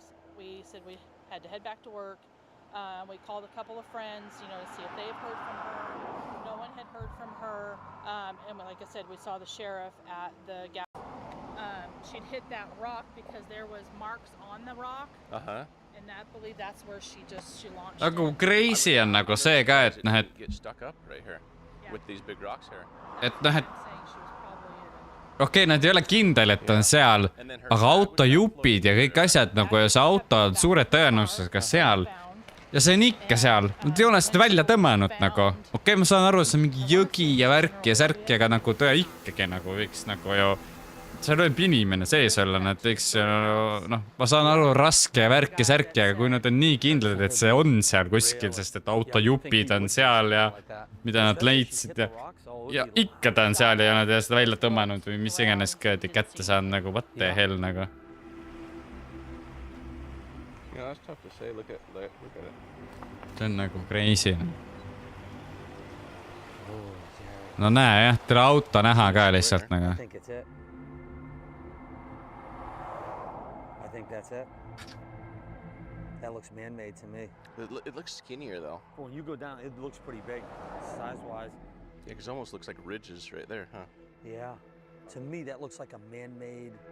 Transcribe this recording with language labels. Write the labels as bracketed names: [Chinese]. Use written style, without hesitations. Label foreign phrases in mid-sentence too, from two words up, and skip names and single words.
[English] We said we had to head back to work. We called a couple of friends, you know, to see if they had heard from her. No one had heard from her. And like I said, we saw the sheriff at the gas. She'd hit that rock because there was marks on the rock. Uh-huh. And I believe that's where she launched. [Estonian] Nagu crazy on nagu see ka, et noh, et [English] Get stuck up right here with these big rocks here. [Estonian] et noh, et okei, nad ei ole kindel, et on seal, aga autojupid ja kõik asjad nagu ja see auto on suure tõenäosusega seal ja see on ikka seal. Nad ei ole seda välja tõmmanud nagu. Okei, ma saan aru, see on mingi jõgi ja värk ja särk, aga nagu tõe ikkagi nagu võiks nagu ju seal võib inimene sees olla, nad võiks, noh, ma saan aru raske ja värk ja särki, aga kui nad on nii kindlad, et see on seal kuskil, sest et autojupid on seal ja mida nad leidsid ja ikka ta on seal ja nad ei ole seda välja tõmmanud või mis iganes kätte saanud nagu [English] what the hell [Estonian] nagu. [English] Yeah, that's tough to say. Look at it. [Estonian] See on nagu crazy. No näe jah, tere auto näha ka lihtsalt nagu. [English] I think that's it. That looks man-made to me. It looks skinnier though. When you go down, it looks pretty big, size-wise. Yeah, because it almost looks like ridges right there, huh? Yeah. To me, that looks like a man-made...